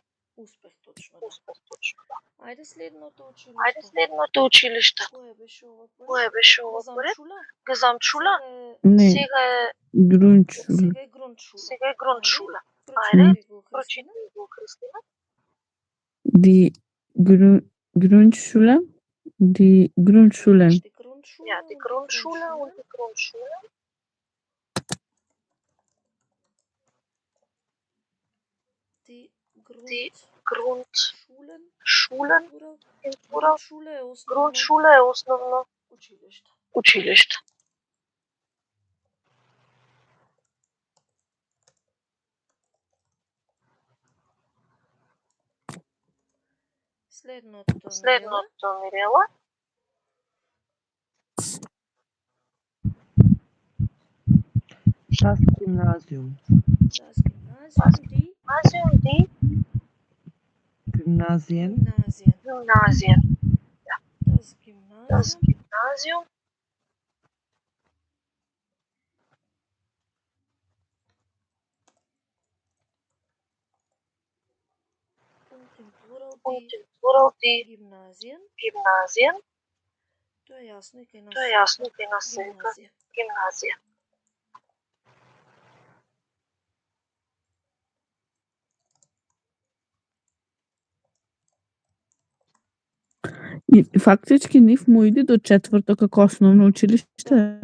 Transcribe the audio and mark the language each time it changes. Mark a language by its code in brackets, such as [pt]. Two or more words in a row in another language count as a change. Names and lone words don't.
[mk] успех точно. Успех точно. Ајде следното училиште. Ајде следното училиште. Кое беше ова поред? Кое беше ова поред? Гзамчула. Гзамчула. Не, Сега е Грунчул. Сега е Грундшула. сега е Грундшула. Ајде, Ајде, прочитај прочитај го Христина. [de] Die Grundschule, die Grundschulen. Die Grundschule, Ja, die Grundschule und die Grundschule. Die Die Grundschulen. Grundschulen in Турал. [mk] Grundschule е основно Grundschule е основно училиште. училиште. Следното Мирела. [de] Das Gymnasium. Das Gymnasium, die Gymnasium, die Gymnasien. Gymnasien. Das Das Gymnasium, Gymnasium. und im Plural Und die im Plural die Gymnasien. Gymnasien. [mk] Тоа е јасно и кај нас. Тоа е јасно и кај нас се вика Гимназија. гимназија. И фактички нив му иде до четврто како основно училиште.